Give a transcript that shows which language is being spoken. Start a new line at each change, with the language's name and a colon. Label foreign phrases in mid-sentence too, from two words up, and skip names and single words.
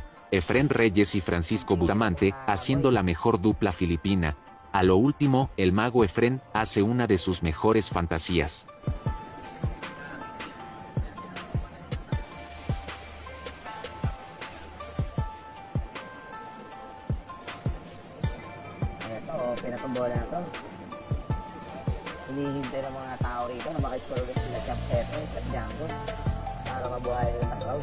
Spanish: Efrén Reyes y Francisco Bustamante, haciendo la mejor dupla filipina. A lo último, el mago Efrén hace una de sus mejores fantasías.
Filipino: Pinatubola na to. Hinihintay ng mga tao rito na makiscore ulit sila Champ Efrén at Django para mabuhay ulit ang crowd.